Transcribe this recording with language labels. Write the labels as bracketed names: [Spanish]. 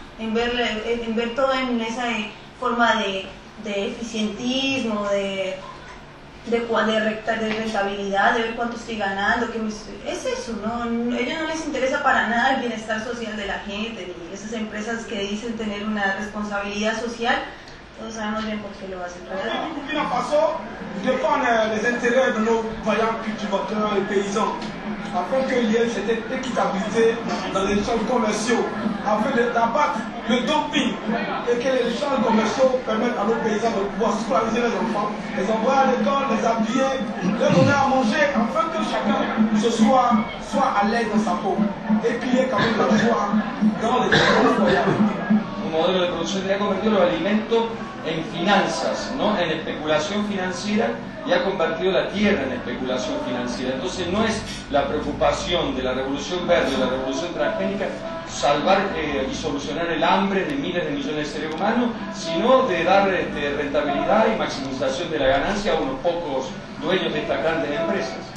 [Spanish] En ver todo en esa forma de eficientismo, de rentabilidad, de ver cuánto estoy ganando, es eso, ¿no? A ellos no les interesa para nada el bienestar social de la gente, ni esas empresas que dicen tener una responsabilidad social, todos sabemos bien por qué lo hacen. ¿Qué pasó? [French] défend les intérêts de nos vaillants cultivateurs et paysans, afin qu'il y ait cette équitabilité dans les échanges commerciaux, afin d'abattre le dumping et que les échanges commerciaux permettent à nos paysans de pouvoir scolariser leurs enfants, les envoyer à l'école, les habiller, leur donner à manger, afin que chacun se soit à l'aise dans sa peau et qu'il y ait quand même la joie dans les échanges voyants. [Spanish] Un modelo de producción que ha convertido los alimentos en finanzas, ¿no? En especulación financiera, y ha convertido la tierra en especulación financiera. Entonces no es la preocupación de la revolución verde, la revolución transgénica, salvar y solucionar el hambre de miles de millones de seres humanos, sino de dar rentabilidad y maximización de la ganancia a unos pocos dueños de estas grandes empresas.